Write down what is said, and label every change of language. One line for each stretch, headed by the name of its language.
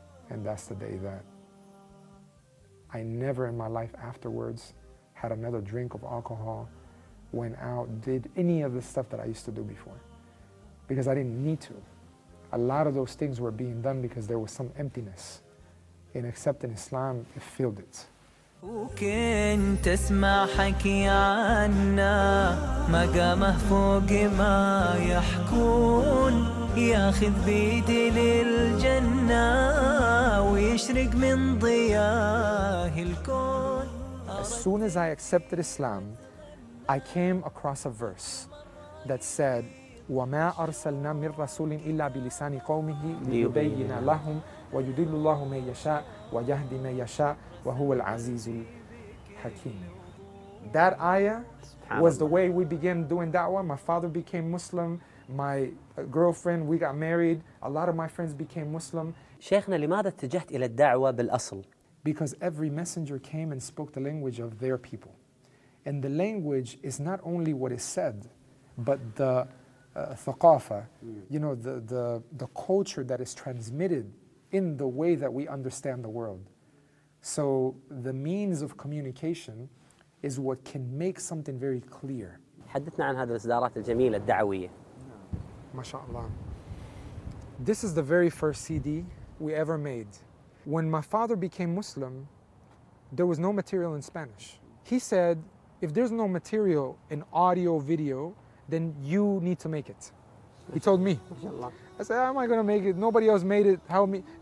English: And that's the day that I never in my life afterwards had another drink of alcohol, went out, did any of the stuff that I used to do before, because I didn't need to. A lot of those things were being done because there was some emptiness. In accepting Islam, it filled it.
Arabic: وكنت اسمع حكي عنا ما قامه فوق ما يحكون ياخذ بيدي للجنة ويشرق من ضياه الكون.
English: As soon as I accepted Islam, I came across a verse that said,
Arabic: وما أرسلنا من رسول إلا بلسان قومه ليبين لهم ويدل الله من يشاء ويهدي من يشاء وهو العزيز الحكيم.
English: That ayah was the way we began doing da'wah. My father became Muslim. My girlfriend, we got married. A lot of my friends became Muslim.
Arabic: شيخنا لماذا اتجهت إلى الدعوة بالأصل؟
English: Because every messenger came and spoke the language of their people. And the language is not only what is said, but the thaqafa, you know, the culture that is transmitted in the way that we understand the world. So the means of communication is what can make something very clear.
Arabic: حدثنا عن هذه الإصدارات الجميلة الدعوية. ما شاء الله.
English: This is the very first CD we ever made. When my father became Muslim, there was no material in Spanish. He said, if there's no material in audio, video, then you need to make it. He told me. I said, how am I going to make it? Nobody else made it. Help me.